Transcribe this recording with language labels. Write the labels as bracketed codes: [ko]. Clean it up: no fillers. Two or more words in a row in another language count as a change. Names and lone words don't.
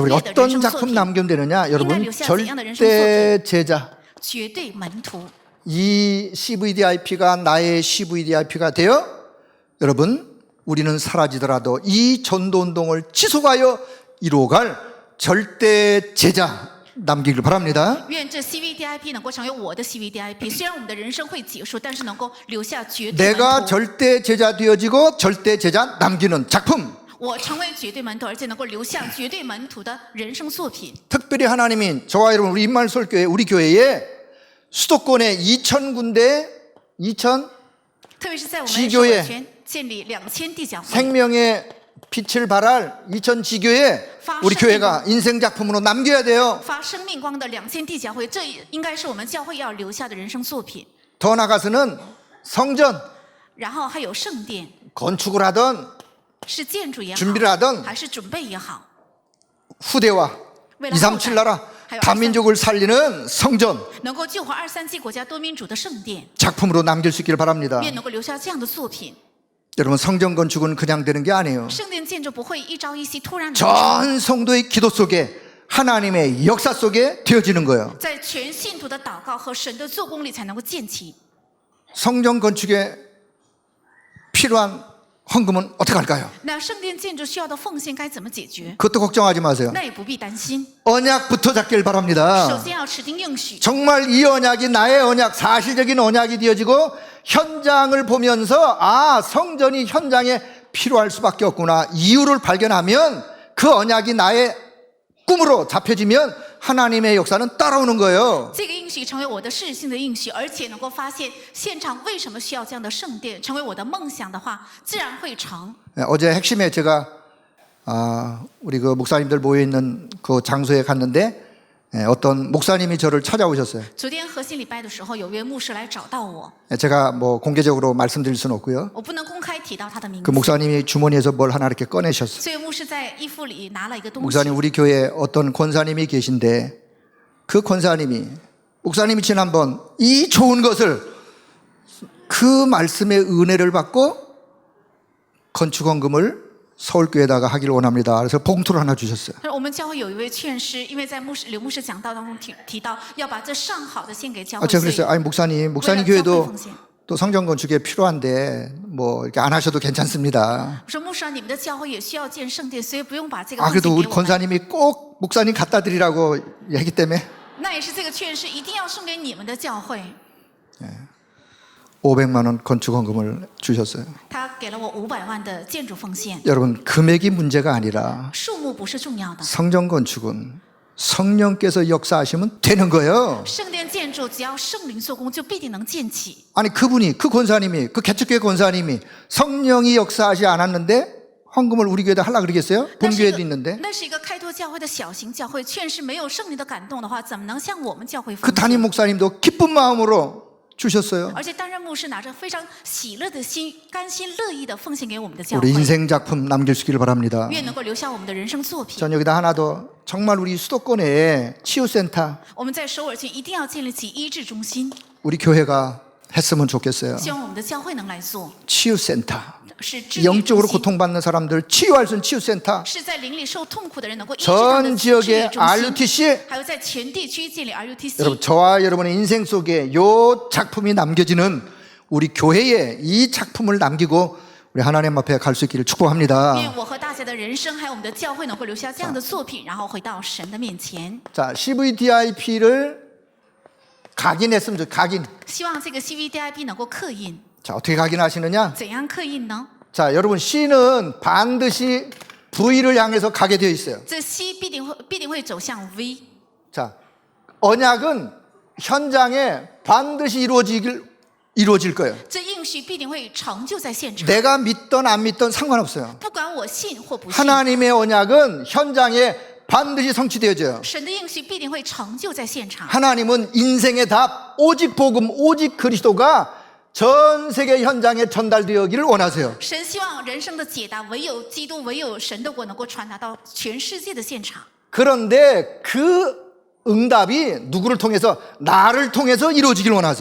[ko] 그래서 우리 [zh] 悦的人 [ko] 어떤 [zh] 生作 [ko] 작품 [zh] 品， [ko] 남기면 되느냐? 여러분 [zh] 留下怎样的人生 [ko] 절대 제자 [zh] 绝对门徒。 [ko] 이 CVDIP가 나의 CVDIP가 되어 여러분 우리는 사라지더라도 이 전도운동을 지속하여 이루어갈 절대 제자 남기길 바랍니다. [zh] 愿这 CVDIP 能够成为我的 CVDIP。虽然我们的人生会结束，但是能够留下绝对 [ko] 내가 [zh] 门徒。 [ko] 절대 제자 되어지고 절대 제자 남기는 작품. [zh] 我成为绝对门徒，而且能够留下绝对门徒的人生作品。 [ko] 특별히 하나님이 저와 여러분 우리 임마누엘교회 우리 교회에 수도권에 2,000군데 2,000 [zh] 特别是在我们 [ko] 지교회 [zh] 首尔圈建立2000地教会， [ko] 생명의 빛을 발할 2,000 지교에 우리 교회가 인생 작품으로 남겨야 돼요. [zh] 发生命光的2000地教会，这应该是我们教会要留下的人生作品。 [ko] 더 나가서는 성전 [zh] 然后还有圣殿， [ko] 건축을 하던 [zh] 是建筑也好， [ko] 준비를 하던 [zh] 还是准备也好， [ko] 후대와 [zh] 为了后 237 代 [ko] 나라 [zh] 还有 [ko] 다민족을 살리는 성전 [zh] 能够救活23国家多民主的圣殿， [ko] 작품으로 남길 수 있기를 바랍니다. [zh] 愿能够留下这样的作品。 [ko] 여러분 성전 건축은 그냥 되는 게 아니에요. [zh] 圣殿建筑不会一朝一夕突然完成， [ko] 전 성도의 기도 속에 하나님의 역사 속에 되어지는 거예요. [zh] 在全信徒的祷告和神的做工里才能够建起。 [ko] 성전 건축에 필요한 헌금은 어떻게 할까요? [zh] 那圣殿建筑需要的奉献该怎么解决？ [ko] 그것도 걱정하지 마세요. [zh] 那也不必担心。 [ko] 언약부터 잡길 [zh] 首 [ko] 바랍니다. [zh] 先要持定应许， [ko] 정말 이 언약이 나의 언약, 사실적인 언약이 되어지고 현장을 보면서 아, 성전이 현장에 필요할 수밖에 없구나. 이유를 발견하면 그 언약이 나의 꿈으로 잡혀지면 하나님의 역사는 따라오는 거예요. [zh] 这个应许成为我的事性的应许，而且能够发现现场为什么需要这样的圣殿，成为我的梦想的话，自然会成。 [ko] 어제 핵심에 제가 우리 그 목사님들 모여 있는 그 장소에 갔는데 어떤 목사님이 저를 찾아오셨어요. [zh] 昨天核心礼拜的时候，有位牧师来找到我， [ko] 제가 뭐 공개적으로 말씀드릴 수는 없고요. [zh] 我不能公开提到他的名 [ko] 그 [zh] 字。 [ko] 목사님이 주머니에서 뭘 하나 이렇게 꺼내셨어요. [zh] 这位牧师在衣服里拿了一个东西， [ko] 목사님 우리 교회에 어떤 권사님이 계신데 그 권사님이 목사님이 지난번 이 좋은 것을 그 말씀의 은혜를 받고 건축원금을 서울교회에다가 하길 원합니다. 그래서 봉투를 하나 주셨어요. [zh] 我们教会有一位劝师，因为在刘牧师讲道当中提到要把这上好的献给教会， [ko] 제가 [zh] 所以 [ko] 그랬어요. 아니 목사님 [zh] 为了教会 [ko] 교회도 [zh] 奉献。 [ko] 또 성전 건축에 필요한데 뭐 이렇게 안 하셔도 괜찮습니다. [zh] 我说牧师啊，你们的教会也需要建圣殿，所以不用把这个 [ko] 아 [zh] 奉献 [ko] 그래도 [zh] 给 [ko] 우리 [zh] 我们。 [ko] 권사님이 꼭 목사님 갖다 드리라고 얘기 때문에 [zh] 那也是这个劝师一定要送给你们的教会。 [ko] 500만 원 건축원금을 주셨어요. [zh] 他给了我500万的建筑奉献， [ko] 여러분 금액이 문제가 아니라 [zh] 数目不是重要的。 [ko] 성전 건축은 성령께서 역사하시면 되는 거예요. [zh] 圣殿建筑只要圣灵做工，就必定能建起。 [ko] 아니 그분이 그 권사님이 그 개척교회 권사님이 성령이 역사하지 않았는데 헌금을 우리 교회에다 하려고 그러겠어요? [zh] 那 [ko] 본 [zh] 是一 [ko] 교회도 [zh] 个 [ko] 있는데 [zh] 那是一个开拓教会的小型教会，劝是没有圣灵的感动的话，怎么能向我们教会 [ko] 그 [zh] 奉 [ko] 담임 [zh] 献？ [ko] 목사님도 기쁜 마음으로 주셨어요. [zh] 而且担任牧师拿着非常喜乐的心，甘心乐意的奉献给我们的教 [ko] 우리 [zh] 会， [ko] 인생 작품 남겨주시기를 바랍니다. [zh] 愿能够留下我们的人生作品。 [ko] 전 여기다 하나 더 정말 우리 수도권에 치유센터 [zh] 我们在首尔区一定要建立起医治中心， [ko] 우리 교회가 했으면 좋겠어요. [zh] 希望我们的教会能来做， [ko] 치유센터 [zh] 是治愈中 [ko] 영적으로 [zh] 心， [ko] 고통받는 사람들 치유할 수 있는 치유센터 [zh] 是在灵里受痛苦的人能够医治他们 [ko] 전 [zh] 的治愈 [ko] 지역에 [zh] 中心， RUTC 还有在全地区建立 RUTC。 [ko] 여러분 저와 여러분의 인생 속에 요 작품이 남겨지는 우리 교회에 이 작품을 남기고 우리 하나님 앞에 갈 수 있기를 축복합니다. [zh] 愿我和大家的人生，还有我们的教会，能够留下这样的作品，然后回到神的面前。 [ko] 자, CVDIP를 각인했으면 좋겠어요. 각인. [zh] 希望这个 CVDIP 能够刻印， [ko] 자, 어떻게 각인하시느냐? [zh] 怎样刻印呢？ [ko] 자, 여러분 C는 반드시 V를 향해서 가게 되어 있어요. [zh] 这 C 必定会走向 V。 [ko] 자, 언약은 현장에 반드시 이루어질 거예요. [zh] 这应许必定会成就在现场， [ko] 내가 믿던 안 믿던 상관없어요. [zh] 不管我信或不信， [ko] 하나님의 언약은 현장에 반드시 성취되어져요. [zh] 神的应许必定会成就在现场。 [ko] 하나님은 인생의 답, 오직 복음, 오직 그리스도가 전 세계 현장에 전달되기를 원하세요. [zh] 神希望人生的解答唯有基督，唯有神的国能够传达到全世界的现场。 [ko] 그런데 그 응답이 누구를 통해서 나를 통해서 이루어지길 원하세요.